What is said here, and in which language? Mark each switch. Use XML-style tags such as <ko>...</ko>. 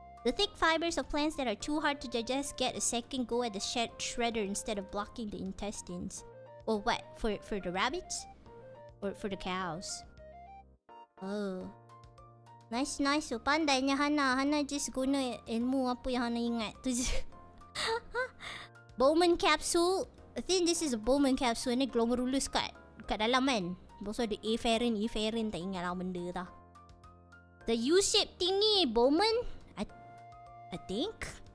<en>The thick fibers of plants that are too hard to digest get a second go at the shredder instead of blocking the intestines. Or what? For the rabbits? Or for the cows? Oh. Nice. So,</en> <ms>pandainya</ms> <en>Hanna.</en> <ms>Hanna just guna ilmu apa yang Hanna ingat tu je. Bowman capsule.</ms> <en>I think this is a Bowman capsule.</en> <ms>Ni glomerulus kat dalam kan. Lepas tu ada afferent. Tak ingat lah benda tau.</ms> <en>The U-shaped thingy, Bowman. I think.</en>